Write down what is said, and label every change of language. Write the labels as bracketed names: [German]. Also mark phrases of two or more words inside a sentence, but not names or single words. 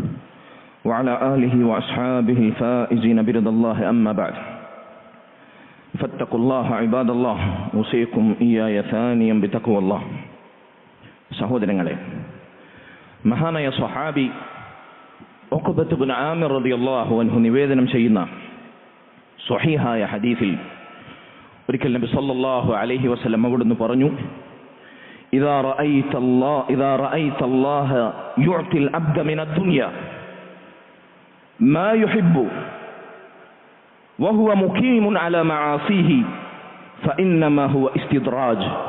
[Arabic] وعلى آله وأصحابه الفائزين برضا الله أما بعد فاتقوا الله عباد الله أوصيكم إياي ثانيا بتقوى الله. [Malayalam] സഹോദരങ്ങളെ, മഹാനായ സ്വഹാബി ഉഖബത്ത് ഇബ്നു ആമിർ [Arabic] رضي الله عنه [Malayalam] നിവേദനം ചെയ്യുന്ന സ്വഹീഹായ ഹദീസിൽ ഒരിക്കൽ നബി [Arabic] صلى الله عليه وسلم [Malayalam] അവിടുന്ന് പറഞ്ഞു, [Arabic] إذا رأيت الله يعطي العبد من الدنيا ما يحب وهو مقيم على معاصيه فإنما هو استدراج.